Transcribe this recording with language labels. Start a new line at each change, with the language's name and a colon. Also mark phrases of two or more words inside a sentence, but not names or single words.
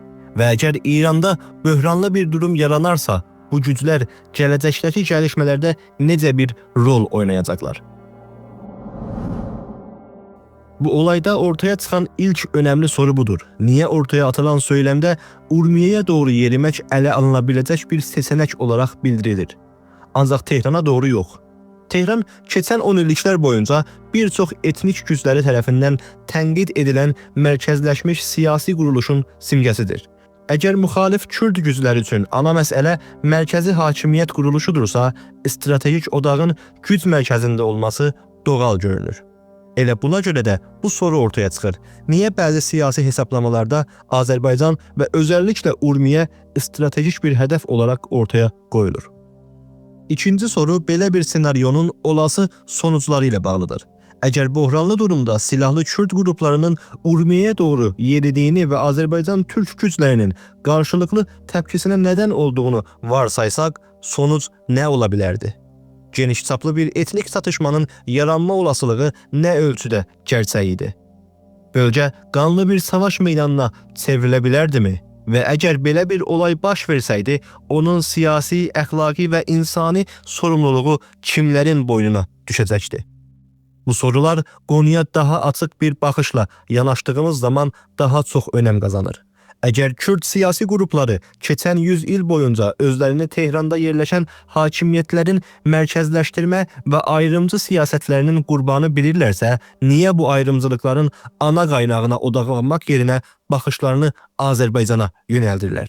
Turkish: Ve eğer İran'da böhranlı bir durum yaranarsa, bu güçler gelecekteki gelişmelerde nece bir rol oynayacaklar? Bu olayda ortaya çıkan ilk önemli soru budur. Niye ortaya atılan söylemde Urmiye'ye doğru yerimek ele alınabilecek bir seçenek olarak bildirilir? Ancak Tehran'a doğru yok.
Azerbaijani: Tehran, keçən 10 illiklər boyunca bir çox etnik güçləri tərəfindən tənqid edilən mərkəzləşmiş siyasi quruluşun simgəsidir. Əgər müxalif Kürd gücləri üçün ana məsələ mərkəzi hakimiyyət quruluşudursa, stratejik odağın güc mərkəzində olması doğal görünür. Elə buna görə də bu soru ortaya çıxır. Niyə bəzi siyasi hesablamalarda Azərbaycan və özəlliklə Urmiye stratejik bir hədəf olaraq ortaya qoyulur? İkinci soru belə bir senaryonun olası sonuçları ilə bağlıdır.
Turkish: Eğer buhranlı durumda silahlı Kürt gruplarının Urmiye'ye doğru yeridiğini ve Azerbaycan Türk güçlerinin karşılıklı tepkisine neden olduğunu varsaysak, sonuç ne olabilirdi? Geniş çaplı bir etnik çatışmanın yaranma olasılığı ne ölçüde gerçeğiydi? Bölge kanlı bir savaş meydanına çevrilebilirdi mi?
Azerbaijani: və əgər belə bir olay baş versəydi, onun siyasi, əxlaqi və insani sorumluluğu kimlərin boynuna düşəcəkdi? Bu sorular qonuya daha açıq bir baxışla yanaşdığımız zaman daha çox önəm qazanır. Əgər Kürd siyasi qrupları keçən 100 il boyunca özlərini Tehranda yerləşən hakimiyyətlərin mərkəzləşdirmə və ayrımcı siyasətlərinin qurbanı bilirlərsə, niyə bu ayrımcılıqların ana qaynağına odaqlanmaq yerinə baxışlarını Azərbaycana yönəldirlər?